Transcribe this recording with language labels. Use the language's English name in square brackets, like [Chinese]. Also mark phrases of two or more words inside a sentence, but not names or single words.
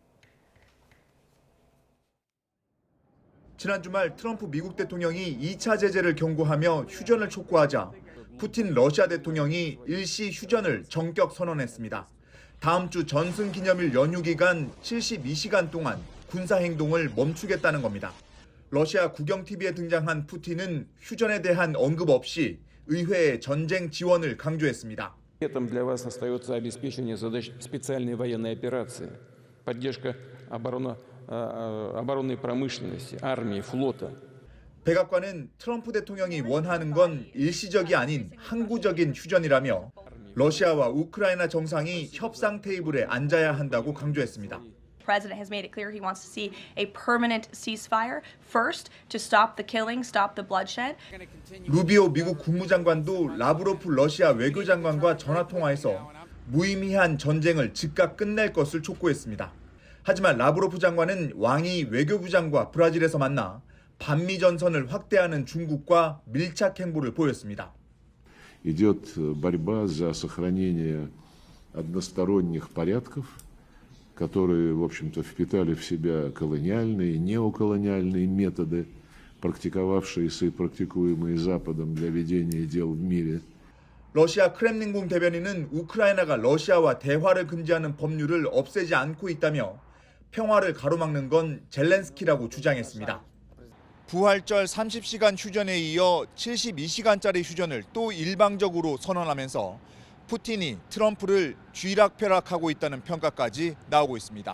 [Korean] 지난 주말 트럼프 미국 대통령이 2차 제재를 경고하며 휴전을 촉구하자 푸틴 러시아 대통령이 일시 휴전을 전격 선언했습니다. 다음 주 전승 기념일 연휴 기간 72시간 동안 군사 행동을 멈추겠다는 겁니다. 러시아 국영 TV에 등장한 푸틴은 휴전에 대한 언급 없이 의회의 전쟁 지원을 강조했습니다. [Russian] Приоритетом для вас остается обеспечение задач специальной военной операции, поддержка оборонной промышленности, армии, флота. [Korean] 백악관은 트럼프 대통령이 원하는 건 일시적이 아닌 항구적인 휴전이라며 러시아와 우크라이나 정상이 협상 테이블에 앉아야 한다고 강조했습니다. [English] The president has made it clear he wants to see a permanent ceasefire first to stop the killing, stop the bloodshed. [Korean] 루비오 미국 국무장관도 라브로프 러시아 외교장관과 전화 통화에서 무의미한 전쟁을 즉각 끝낼 것을 촉구했습니다. 하지만 라브로프 장관은 왕이 외교부장과 브라질에서 만나 반미 전선을 확대하는 중국과 밀착 행보를 보였습니다. [Russian] Идет борьба за сохранение односторонних порядков, которые, в общем-то, впитали в себя колониальные и неоколониальные методы, практиковавшиеся и практикуемые Западом для ведения дел в мире. [Korean] 러시아 크렘린궁 대변인은 우크라이나가 러시아와 대화를 금지하는 법률을 없애지 않고 있다며 평화를 가로막는 건 젤렌스키라고 주장했습니다. 부활절 30시간 휴전에 이어 72시간짜리 휴전을 또 일방적으로 선언하면서 푸틴이 트럼프를 쥐락펴락하고 있다는 평가까지 나오고 있습니다.